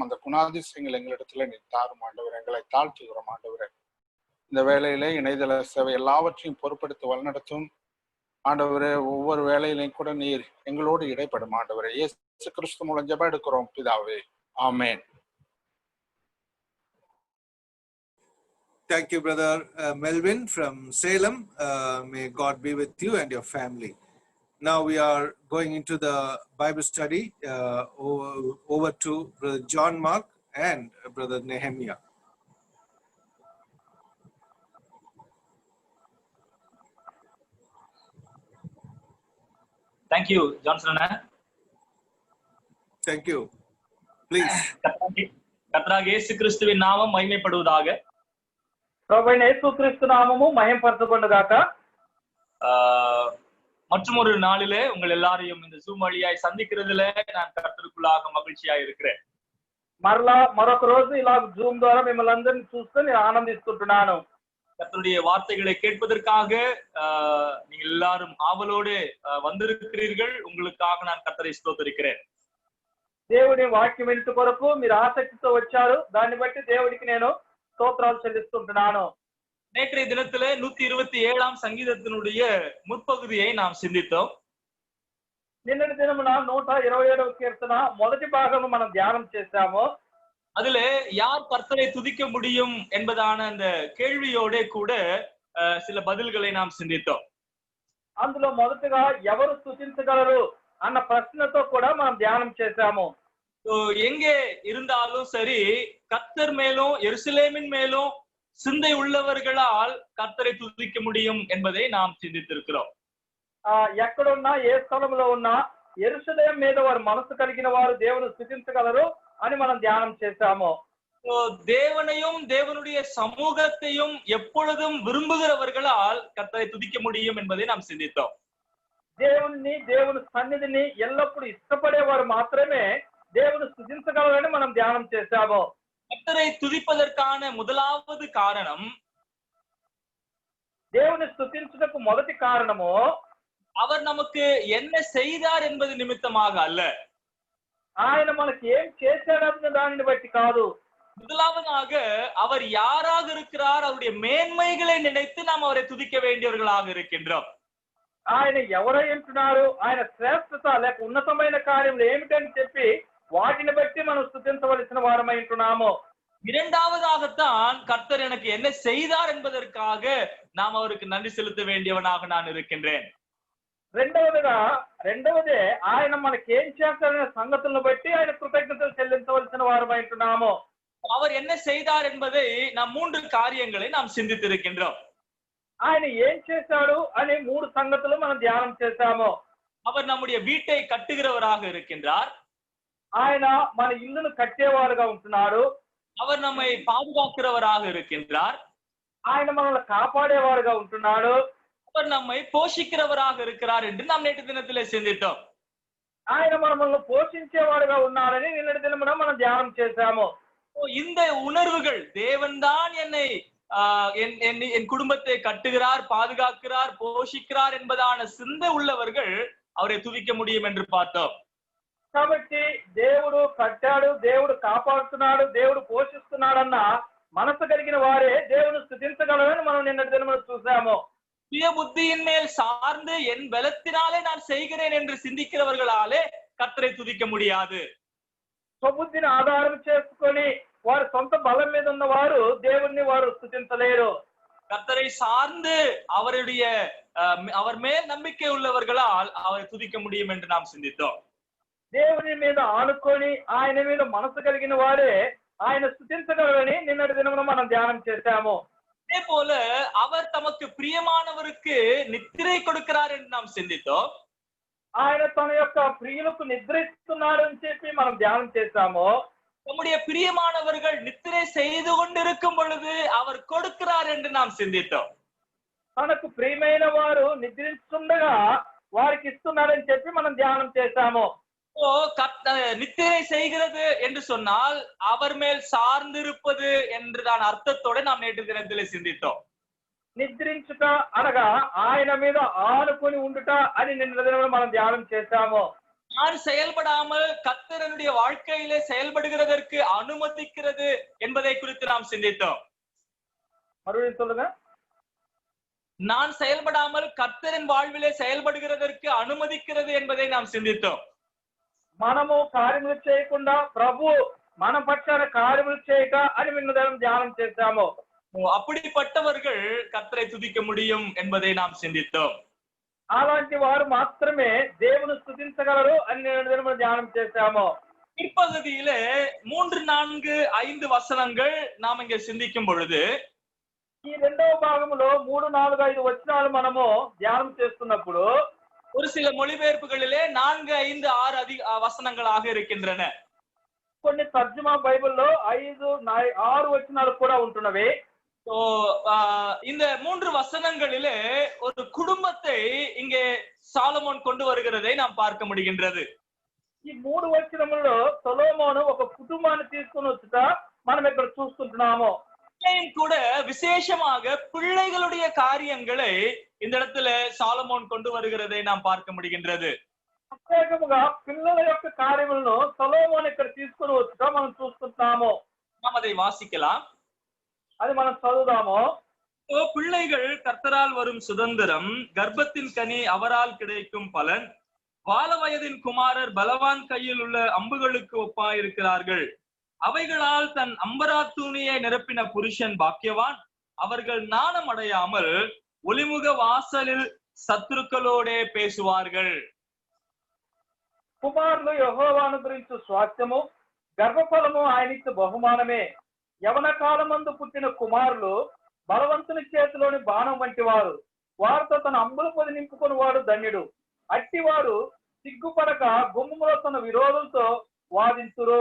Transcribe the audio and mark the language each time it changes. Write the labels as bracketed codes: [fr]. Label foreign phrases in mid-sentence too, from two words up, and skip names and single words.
[ta] அந்த குணாதிசயங்கள் எங்களிடத்துல நீ தாரும் ஆண்டவரே. எங்களை தாழ்த்துகிறோம் ஆண்டவரே. இந்த வேலையிலே இணையதள சேவை எல்லாவற்றையும் பொறுப்படுத்தி வழிநடத்தும் ஆண்டவரே. ஒவ்வொரு வேலையிலையும் கூட நீர் எங்களோடு இடைப்படும் ஆண்டவரே. இயேசு கிறிஸ்து மூலம் ஜெபம் எடுக்கிறோம் பிதாவே, ஆமென். [en] Thank you, Brother Melvin from Salem. May God be with you and your family. Now we are going into the Bible study. Over to Brother John Mark and Brother Nehemiah. Thank you, Johnson. Thank you. Please. [ta] கர்த்தராகிய இயேசு கிறிஸ்துவின் நாமம் மகிமைப்படுவதாக. [te] ప్రభువైన యేసుక్రీస్తు నామము మహిమపరచబడుగాక. [ta] மற்றும் ஒரு நாளிலே உங்கள் எல்லாரையும் இந்த ஜூம் வழியாய் சந்திக்கிறதுல நான் கர்த்தருக்குள்ளாக மகிழ்ச்சியாய் இருக்கிறேன். [te] మరలా మరొక రోజు ఇలా జూమ్ ద్వారా మిమ్మల్ని అందరిని చూస్తూ నేను ఆనందిస్తున్నాను. [ta] கர்த்தருடைய வார்த்தைகளை கேட்பதற்காக நீங்கள் எல்லாரும் ஆவலோடு வந்திருக்கிறீர்கள். உங்களுக்காக நான் கர்த்தரை ஸ்தோத்திரிக்கிறேன். [te] దేవుని వాక్యం వింటు కొరకు మీరు ఆసక్తితో వచ్చారు. దాన్ని బట్టి దేవుడికి నేను స్తోత్రాలు చెల్లిస్తుంటున్నాను. [ta] நேற்றைய தினத்துல 127ஆம் சங்கீதத்தினுடைய முற்பகுதியை நாம் சிந்தித்தோம். [te] నిన్నటి దినమున 127వ కీర్తన మొదటి భాగము మనం ధ్యానం చేశాము. [ta] அதுல யார் கர்த்தரை துதிக்க முடியும் என்பதான அந்த கேள்வியோட கூட சில பதில்களை நாம் சிந்தித்தோம். [te] అందులో మొదటగా ఎవరు స్తుతించగలరు అన్న ప్రశ్నతో కూడా మనం ధ్యానం చేశాము. [ta] எங்கே இருந்தாலும் சரி கர்த்தர் மேலும் எருசலேமின் மேலும் சிந்தை உள்ளவர்களால் கர்த்தரை துதிக்க முடியும் என்பதை நாம் சிந்தித்திருக்கிறோம். [te] ఎక్కడున్నా ఏ స్థలంలో ఉన్నా యెరూషలేం మీద వారు మనసు కలిగిన వారు దేవుని స్తుతించగలరు అని మనం ధ్యానం చేశాము. [ta] தேவனையும் தேவனுடைய சமூகத்தையும் எப்பொழுதும் விரும்புகிறவர்களால் கர்த்தரை துதிக்க முடியும் என்பதை நாம் சிந்தித்தோம். [te] దేవుని దేవుని సన్నిధిని ఎల్లప్పుడూ ఇష్టపడేవారు మాత్రమే దేవుని స్తుతించగలరని మనం ధ్యానం చేశాము. [ta] கர்த்தரை துதிப்பதற்கான முதலாவது காரணம், [te] దేవుని స్తుతించుటకు మొదటి కారణము [ta] அவர் நமக்கு என்ன செய்தார் என்பது நிமித்தமாக அல்ல, [te] ఆయన మనకి ఏం చేశాడన్న దానిని బట్టి కాదు. [ta] முதலாவதாக அவர் யாராக இருக்கிறார், அவருடைய மேன்மைகளை நினைத்து நாம் அவரை துதிக்க வேண்டியவர்களாக இருக்கின்றோம். [te] ఆయన ఎవరై ఉంటున్నారు, ఆయన శ్రేష్టత లేక ఉన్నతమైన కార్యములు ఏమిటని చెప్పి వాటిని బట్టి మనం స్తుతించవలసిన వారమై ఉంటున్నాము. [ta] இரண்டாவதாகத்தான் கர்த்தர் எனக்கு என்ன செய்தார் என்பதற்காக நாம் அவருக்கு நன்றி செலுத்த வேண்டியவனாக நான் இருக்கின்றேன். [te] రెండవదే ఆయన మనకి ఏం చేస్తారనే సంగతులను బట్టి ఆయన కృతజ్ఞతలు చెల్లించవలసిన వారమై ఉంటున్నాము. [ta] அவர் என்ன செய்தார் என்பதை நாம் 3 காரியங்களை நாம் சிந்தித்திருக்கின்றோம். [te] ఆయన ఏం చేశాడు అనే 3 సంగతులు మనం ధ్యానం చేశాము. [ta] அவர் நம்முடைய வீட்டை கட்டுகிறவராக இருக்கின்றார். [te] ఆయన మన ఇల్లును కట్టేవారుగా ఉంటున్నాడు. [ta] அவர் நம்மை பாதுகாக்கிறவராக இருக்கின்றார். [te] ఆయన మనల్ని కాపాడేవారుగా ఉంటున్నాడు. [ta] அவர் நம்மை போஷிக்கிறவராக இருக்கிறார் என்று நாம் நேற்று தினத்திலே சிந்தித்தோம். [te] ఆయన మనల్ని పోషించేవాడుగా ఉన్నాడని నిన్నటి దినమున మనం ధ్యానం చేశాము. [ta] இந்த உணர்வுகள் தேவன்தான் என்னை என் குடும்பத்தை கட்டுகிறார், பாதுகாக்கிறார், போஷிக்கிறார் என்பதான சிந்தை உள்ளவர்கள் அவரை துதிக்க முடியும் என்று பார்த்தோம். [te] కాబట్టి దేవుడు కట్టాడు, దేవుడు కాపాడుతున్నాడు, దేవుడు పోషిస్తున్నాడన్న మనసు కలిగిన వారే దేవుని స్తుతించగలరని మనం నిన్నటి దినమున చూసాము. [ta] சுய புத்தியின் மேல் சார்ந்து என் பலத்தினாலே நான் செய்கிறேன் என்று சிந்திக்கிறவர்களாலே கர்த்தரை துதிக்க முடியாது. [te] స్వబుద్ధిని ఆధారం చేసుకొని వారి సొంత బలం మీద ఉన్న వారు దేవుణ్ణి వారు స్తుతించలేరు. [ta] கர்த்தரை சார்ந்து அவர் மேல் நம்பிக்கை உள்ளவர்களால் அவரை துதிக்க முடியும் என்று நாம் சிந்தித்தோம். [te] దేవుని మీద ఆనుకొని ఆయన మీద మనసు కలిగిన వారే ఆయన స్తుతించగలరని నిన్నటి దినమున మనం ధ్యానం చేశాము. [ta] அதே போல அவர் தமக்கு பிரியமானவருக்கு நித்திரை கொடுக்கிறார் என்று நாம் சிந்தித்தோம். [te] ఆయన తన యొక్క ప్రియులకు నిద్రిస్తున్నాడు అని చెప్పి మనం ధ్యానం చేశాము. [ta] நம்முடைய பிரியமானவர்கள் நித்திரை செய்து கொண்டிருக்கும் பொழுது அவர் கொடுக்கிறார் என்று நாம் சிந்தித்தோம். [te] తనకు ప్రియమైన వారు నిద్రిస్తుండగా వారికి ఇస్తున్నాడని చెప్పి మనం ధ్యానం చేశాము. [ta] நித்திரை செய்கிறது என்று சொன்னால் அவர் மேல் சார்ந்திருப்பது என்றுதான் அர்த்தத்தோட நாம் நேற்று தினத்திலே சிந்தித்தோம். [te] నిద్రించుట అనగా ఆయన మీద ఆనుకొని ఉండుట అని నిన్న దినమున మనం ధ్యానం చేశాము. [ta] நான் செயல்படாமல் கர்த்தருடைய வாழ்க்கையிலே செயல்படுகிறதற்கு அனுமதிக்கிறது என்பதை குறித்து நாம் சிந்தித்தோம். மறுபடியும் சொல்லுங்க. நான் செயல்படாமல் கர்த்தரின் வாழ்விலே செயல்படுகிறதற்கு அனுமதிக்கிறது என்பதை நாம் சிந்தித்தோம். [te] మనము కార్యములు చేయకుండా ప్రభు మన పక్షాన కార్యములు చేయక అని నిన్న ధ్యానం చేశాము. [ta] அப்படிப்பட்டவர்கள் கர்த்தரை துதிக்க முடியும் என்பதை நாம் சிந்தித்தோம். [te] అలాంటి వారు మాత్రమే దేవుని స్తుతించగలరు అని నిన్న ధ్యానం చేశాము. [ta] பிற்பகுதியிலே 3, 4, 5 வசனங்கள் நாம் இங்கே சிந்திக்கும் பொழுது [te] ఈ రెండవ భాగంలో 3, 4, 5 వచనాలు మనము ధ్యానం చేస్తున్నప్పుడు [ta] ஒரு சில மொழிபெயர்ப்புகளிலே 4, 5, 6 வசனங்களாக இருக்கின்றன. [te] కొన్ని తర్జుమా బైబిల్లో 5, 6 వచనాలు కూడా ఉంటున్నవి. [ta] இந்த 3 வசனங்களிலே ஒரு குடும்பத்தை இங்கே சாலமோன் கொண்டு வருகிறதை நாம் பார்க்க முடிகின்றது. [te] ఈ 3 వచనములలో సొలొమోను ఒక కుటుంబాన్ని తీసుకొని వచ్చుట మనం ఇక్కడ చూస్తుంటున్నాము. [ta] கூட விசேஷமாக பிள்ளைகளுடைய காரியங்களை இந்த இடத்துல சாலமோன் கொண்டு வருகிறதை நாம் பார்க்க முடிகின்றது. [te] ప్రత్యేకముగా పిల్లల యొక్క కార్యములను సొలొమోను ఇక్కడ తీసుకొని వచ్చుట మనం చూస్తుంటాము. [ta] நாம் அதை வாசிக்கலாம். [te] అది మనం చదువుదాము. [ta] பிள்ளைகள் கர்த்தரால் வரும் சுதந்திரம், கர்ப்பத்தின் கனி அவரால் கிடைக்கும் பலன், வால வயதின் குமாரர் பலவான் கையில் உள்ள அம்புகளுக்கு ஒப்பாயிருக்கிறார்கள். அவைகளால் தன் அம்பராத்தூணியை நிரப்பின புருஷன் பாக்கியவான். அவர்கள் நாணம் அடையாமல் ஒளிமுக வாசலில் சத்துருக்களோடே பேசுவார்கள். [te] కుమారులు యెహోవాను గురించి స్వాస్థ్యము, గర్భఫలము ఆయనకు బహుమానమే. యవన కాలమందు పుట్టిన కుమారులు బలవంతుని చేతిలోని బాణం వంటి వారు. వారితో తన అంబుల పొది నింపుకొని వాడు ధన్యుడు. అట్టివారు సిగ్గుపడక గుమ్మములో తన విరోధంతో వాదింతురు.